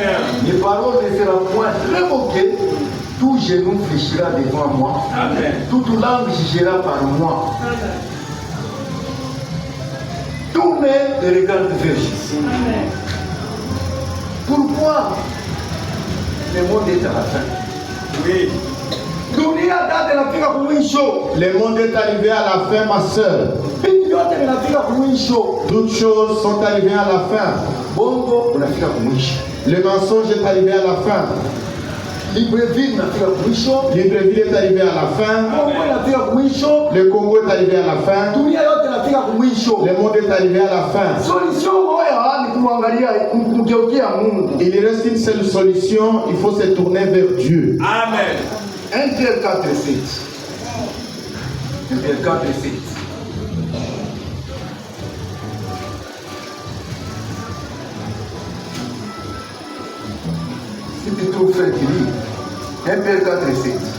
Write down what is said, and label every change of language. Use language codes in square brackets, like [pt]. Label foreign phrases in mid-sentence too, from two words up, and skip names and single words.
[fr] Mes paroles ne seront point révoquées, tout genou fléchira devant moi, Amen. toute langue jugera par moi. Tournez les regards vers Jésus. Pourquoi le monde est à la fin? Oui. [sw] Dunia date inafika kumwisho. [fr] Le monde est arrivé à la fin, ma soeur. [sw] Vitu vyote vinafika kumwisho. [fr] Toutes choses sont arrivées à la fin. [sw] Bongo unafika kumwisho. [fr] Le mensonge est arrivé à la fin. [sw] Libreville inafika kumwisho. [fr] Libreville est arrivé à la fin. [sw] Congo inafika kumwisho. [fr] Le Congo est arrivé à la fin. [sw] Dunia yote inafika kumwisho. [fr] Le monde est arrivé à la fin. [sw] Solution moja ni kumwangalia kumgeukia Mungu. [fr] Il reste une seule solution, il faut se tourner vers Dieu. Amen. 1 Pierre 4 et 7. 1 Pierre 4 et 7. Si tu trouves frère qui lit, 1 Pierre 4 et 7.